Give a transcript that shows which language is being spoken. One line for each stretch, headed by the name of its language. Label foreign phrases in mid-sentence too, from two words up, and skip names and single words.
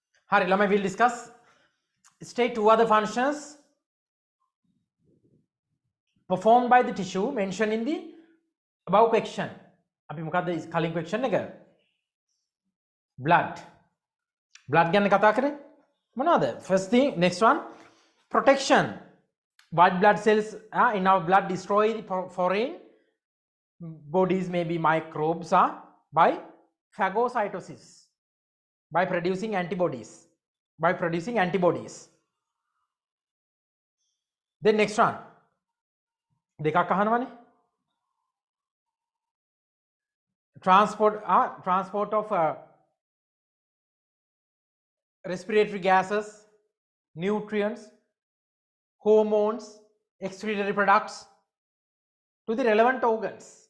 Sinhala: හරි, ළමයි
English: will discuss. State two other functions performed by the tissue mentioned in the above question.
Sinhala: අපි මොකද්ද කලින් question එක? Blood. Blood ගැන කතා කරේ. මොනවද?
English: First thing, next one, protection. White blood cells in our blood destroy the foreign bodies, maybe microbes, by phagocytosis, by producing antibodies. Then next one,
Sinhala: දෙකක් අහනවනේ.
English: Transport of respiratory gases, nutrients, hormones, excretory products to the relevant organs.